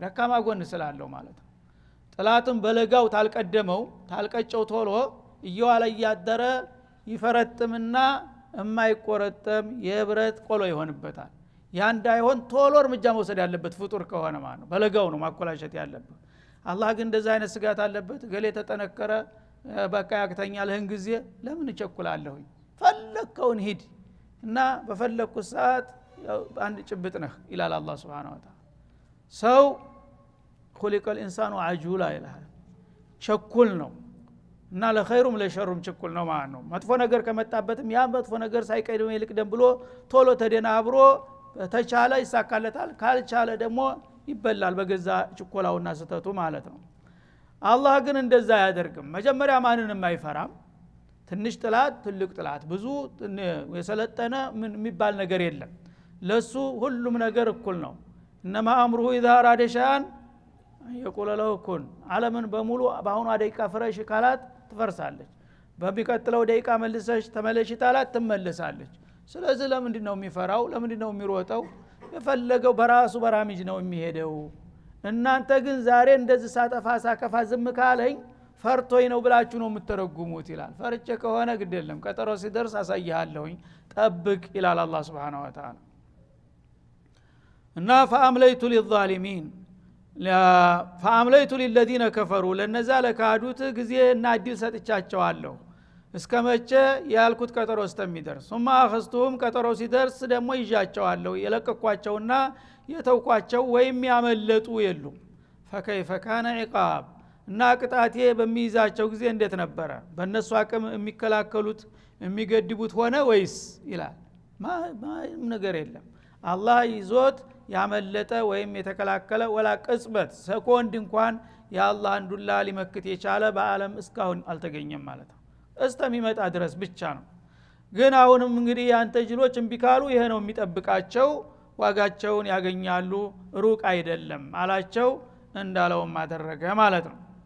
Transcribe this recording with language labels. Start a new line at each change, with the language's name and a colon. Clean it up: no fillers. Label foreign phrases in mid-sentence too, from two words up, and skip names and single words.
Amharic: ደካማ ጎን ስላለው ማለት ነው። ጥላቱን በለጋው ታልቀደመው ታልቀጨው ቶሎ እየዋለ እያደረ ይፈረጥምና የማይቆረጠም የብረት ቆሎ ይሆንበታል። ያ እንዳይሆን ቶሎ እርምጃ መውሰድ ያለበት ፍጡር ከሆነ ማለት ነው። በለጋው ነው ማቆላሸት ያለበት። አላህ ግን እንደዛ አይነት ስጋት አለበት። ገሌ ተጠነከረ በቃ ያክተኛልህን ጊዜ ለምን እቸኩላለሁኝ? ፈለከውን ሂድ እና በፈለኩት ሰዓት አንድ ጭብጥ ነህ ይላል አላህ
Arabic: سبحانه وتعالى።
Amharic: ሰው
Arabic: خلق الانسان عجولا
Amharic: ይላል፣ ቸኩል ነው እና ለኸይሩም ለሸሩም ቸኩል ነው ማለት ነው። መጥፎ ነገር ከመጣበትም ያ መጥፎ ነገር ሳይቀድም ይልቅደም ብሎ ቶሎ ተደናብሮ ተቻለ ይሳካለታል፣ ካልቻለ ደግሞ ይበላል በገዛ ችኮላውና ስተቱ ማለት ነው። አላህ ግን እንደዛ አያደርግም። መጀመሪያ ማንንም አይፈራም። ትንሽ ጥላት ትልቅ ጥላት ብዙ የሰለጠነ ምን የሚባል ነገር የለም። ለሱ ሁሉም ነገር እኩል ነው።
Arabic: إنما أمره اذا اراد شيئا يقول له كن።
Amharic: ዓለምን በሙሉ በአሁኑ ደቂቃ ፍረሽ ካላት ትፈርሳለች፣ በሚቀጥለው ደቂቃ መልሰሽ ተመለሽ ታላት ትመለሳለች። ስለዚህ ለምንድን ነው የሚፈራው? ለምንድን ነው የሚሮጠው? የፈለገው በራሱ በራሚጅ ነው የሚሄደው። እናንተ ግን ዛሬ እንደዚህ ሳጠፋ ሳከፋ ዝም ካለኝ ፈርቶኝ ነው ብላችሁ ነው የምትተረጉሙት ይላል። ፈርቼ ከሆነ ግድ የለም ቀጠሮ ሲደርስ አሳይሃለሁኝ ጠብቅ ይላል አላህ
Arabic: سبحانه وتعالى።
Amharic: እና
Arabic: فأمليت للظالمين فأمليت للذين كفروا
Amharic: ለነዛ ለካዱት ጊዜና እድል ሰጥቻቸዋለሁ እስከመቼ ያልኩት ቀጠሮ እስከሚደርስ
Arabic: ثم أخذتهم
Amharic: ቀጠሮ ሲደርስ ደግሞ ይዣቸዋለሁ የለቀኳቸውና የተውኳቸው ወይም ያመለጡ የሉም።
Arabic: فكيف كان عقاب
Amharic: እና ቅጣቴ በሚይዛቸው ጊዜ እንዴት ነበረ? በእነሱ አቅም የሚከላከሉት የሚገድቡት ሆነ ወይስ ይላል። ማንም ነገር የለም። አላህ ይዞት ያመለጠ ወይም የተከላከለ ወላ ቅጽበት ሰኮንድ እንኳን የአላህን ዱላ ሊመክት የቻለ በአለም እስካሁን አልተገኘም ማለት ነው። እስከሚመጣ ድረስ ብቻ ነው። ግን አሁንም እንግዲህ ያንተ ጅሎች እምቢካሉ ይሄ ነው የሚጠብቃቸው፣ ዋጋቸውን ያገኛሉ፣ ሩቅ አይደለም አላቸው። እንዳለውም አደረገ ማለት ነው።